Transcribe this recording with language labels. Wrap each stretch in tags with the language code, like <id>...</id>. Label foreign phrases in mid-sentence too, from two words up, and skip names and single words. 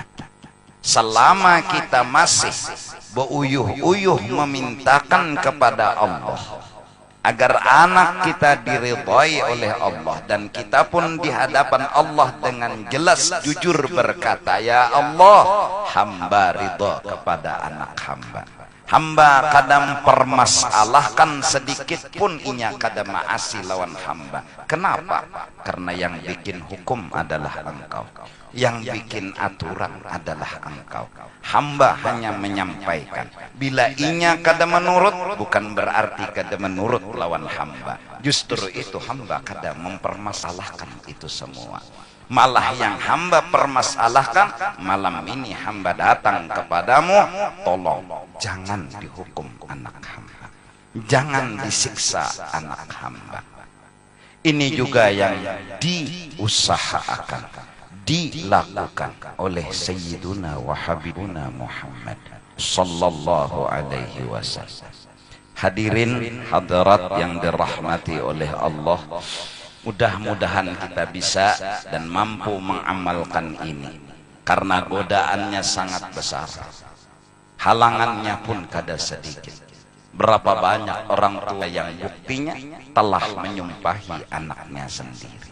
<id>Selama kita masih beuyuh-uyuh memintakan kepada Allah agar anak kita diridhai oleh Allah, dan kita pun di hadapan Allah dengan jelas jujur berkata, ya Allah, hamba ridha kepada anak hamba.</id> <bjn>Hamba kadang permasalahkan sedikit pun inya kada maasi lawan hamba.</bjn> <id>Kenapa? Karena yang bikin hukum adalah engkau, yang bikin aturan adalah engkau. Hamba hanya menyampaikan.</id> <bjn>Bila inya kada menurut, bukan berarti kada menurut lawan hamba. Justru itu hamba kada mempermasalahkan itu semua.</bjn> <id>Malah yang hamba permasalahkan, malam ini hamba datang kepadamu, tolong jangan dihukum anak hamba, jangan disiksa anak hamba. Ini juga yang diusahakan, dilakukan oleh</id> <ar>سيدنا وحبيبنا</ar> <id>Muhammad</id> <ar>صلى الله عليه وسلم.</ar> <id>Hadirin hadirat yang dirahmati oleh Allah, mudah-mudahan kita bisa dan mampu mengamalkan ini, karena godaannya sangat besar, halangannya pun kada sedikit. Berapa banyak orang tua yang buktinya telah menyumpahi anaknya sendiri.</id>